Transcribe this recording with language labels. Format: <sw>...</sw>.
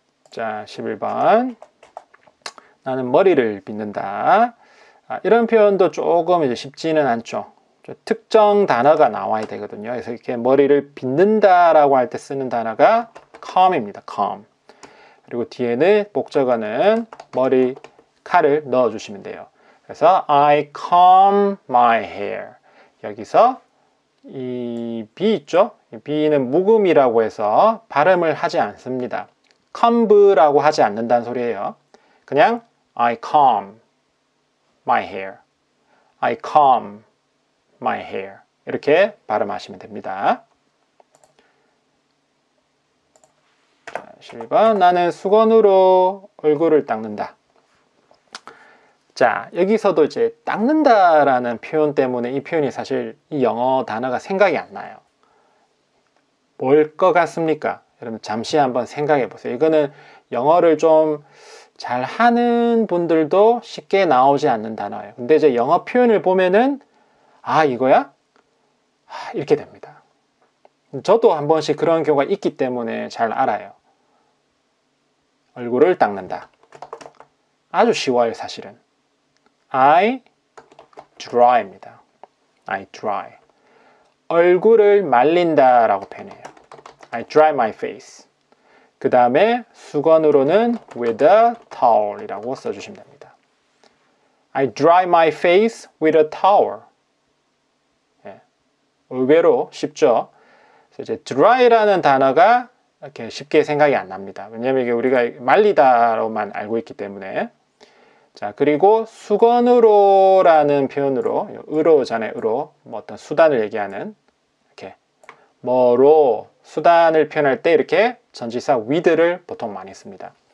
<ko>자, 11번. 나는 머리를 빗는다. 이런 표현도 조금 이제 쉽지는 않죠. 특정 단어가 나와야 되거든요. 그래서 이렇게 머리를 빗는다라고 할 때 쓰는 단어가 comb입니다.</ko> <en>comb.</en> <ko>그리고 뒤에는 목적어는 머리칼을 넣어주시면 돼요. 그래서</ko> <en>I comb my hair.</en> <ko>여기서 이 B 있죠? 이 B는 묵음이라고 해서 발음을 하지 않습니다. comb라고 하지 않는다는 소리예요. 그냥</ko> <en>I comb my hair. I comb my hair.</en> <ko>이렇게 발음하시면 됩니다. 자, 12번 나는 수건으로 얼굴을 닦는다. 자, 여기서도 이제 닦는다라는 표현 때문에 이 표현이 사실 이 영어 단어가 생각이 안 나요. 뭘 것 같습니까? 여러분 잠시 한번 생각해 보세요. 이거는 영어를 좀 잘하는 분들도 쉽게 나오지 않는 단어예요. 근데 이제 영어 표현을 보면은 이거야? 이렇게 됩니다. 저도 한 번씩 그런 경우가 있기 때문에 잘 알아요. 얼굴을 닦는다. 아주 쉬워요, 사실은.</ko> <en>I dry입니다. I dry.</en> <ko>얼굴을 말린다 라고 표현해요.</ko> <en>I dry my face.</en> <ko>그 다음에 수건으로는</ko> <en>with a towel</en> <ko>이라고 써주시면 됩니다.</ko> <en>I dry my face with a towel.</en> <ko>예, 의외로 쉽죠. 그래서 이제 dry라는 단어가 이렇게 쉽게 생각이 안 납니다. 왜냐하면 이게 우리가 말리다로만 알고 있기 때문에. 자, 그리고 수건으로라는 표현으로, 으로잖아요, 으로. 뭐 어떤 수단을 얘기하는, 이렇게, 뭐로 수단을 표현할 때 이렇게 전치사 with를 보통 많이 씁니다.</ko>